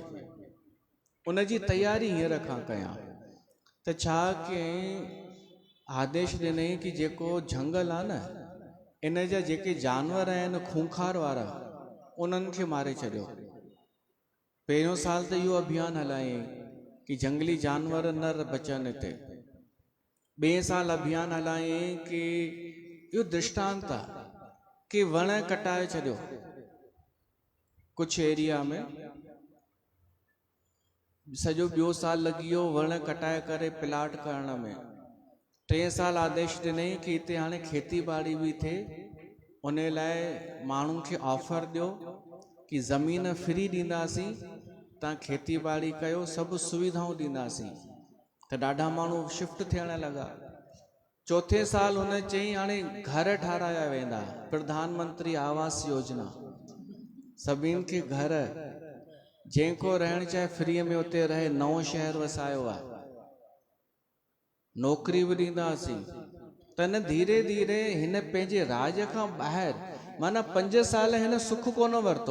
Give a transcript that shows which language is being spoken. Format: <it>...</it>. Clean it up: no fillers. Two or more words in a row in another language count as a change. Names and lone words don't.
<sd>उन जी तयारी हींअर खां कयां। त छा कयईं, आदेश ॾिनई कि जेको झंगल आहे न, इन जा जेके जानवर आहिनि खूंखार वारा, उन्हनि खे मारे छॾियो। पहिरियों साल त इहो अभियान हलायईं कि जंगली जानवर न बचनि हिते। ॿिए साल अभियान हलायईं कि इहो दृष्टांत आहे कि वण कटाए छॾियो कुझु एरिया में। सॼो ॿियो साल लॻी वियो वण कटाए करे प्लाट करण में। 3 साल आदेश ॾिनई कि हिते हाणे खेती बाड़ी बि थिए, उन लाइ माण्हुनि खे ऑफर ॾियो कि ज़मीन फ्री ॾींदासीं, तव्हां खेती बाड़ी कयो, सभु सुविधाऊं ॾींदासीं। त ॾाढा माण्हू शिफ्ट थियण लॻा। 4थे साल हुन चई हाणे घर ठाराया वेंदा, प्रधानमंत्री आवास योजना, सभिनि खे घर, जंहिंको रहणु चाहे फ्रीअ में उते रहे। नओं शहर वसायो आहे, नौकरी बि ॾींदासीं। त न धीरे धीरे हिन पंहिंजे राज खां ॿाहिरि, माना 5 साल हिन सुख कोन वरितो।</sd>